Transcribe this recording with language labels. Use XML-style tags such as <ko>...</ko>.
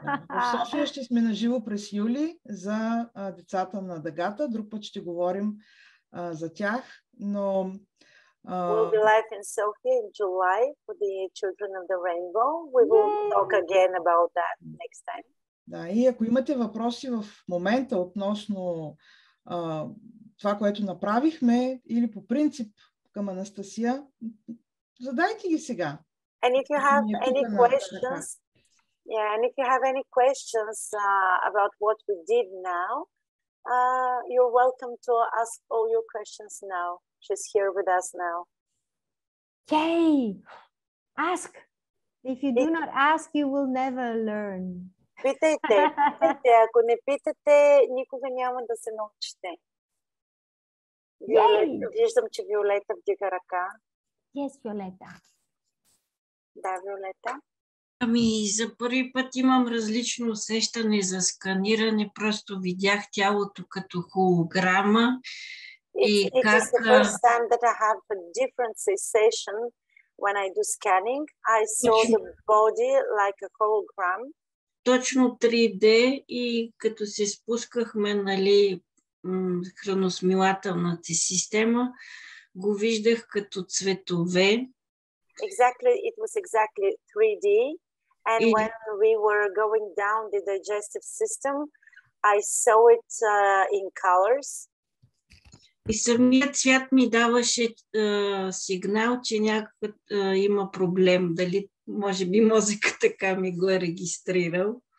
<bg>В София ще сме наживо през юли за децата на дъгата. Друг път ще говорим за тях, но</bg> <en>we'll be live in Sofia in July for the children of the rainbow. We will talk again about that next time.</en> <bg>Да, и ако имате въпроси в момента относно това, което направихме, или по принцип към Анастасия, задайте ги сега.</bg> <en>And if you have any questions, and if you have any questions about what we did now, you're welcome to ask all your questions now. She's here with us now. Yay! Ask. If you do not ask, you will never learn.</en> <bg>Питайте. Ако не питате, никога няма да се научите. Виждам, че Виолета вдига ръка.</bg> <en>Yes, Виолета.</en> <bg>Да, Виолета. Ами, за първи път имам различно усещане за сканиране. Просто видях тялото като холограма.</bg> <en>It is the first time that I have a different sensation when I do scanning. I saw the body like a hologram.</en> <bg>Точно 3D и като се спускахме, нали, храносмилателната система, го виждах като цветове.</bg> <en>Exactly, it was exactly 3D. And when we were going down the digestive system, I saw it in colors.</en> <bg>И самият цвят ми даваше сигнал, че някакъв има проблем. Дали, може би, мозъкът така ми го е регистрирал.</bg>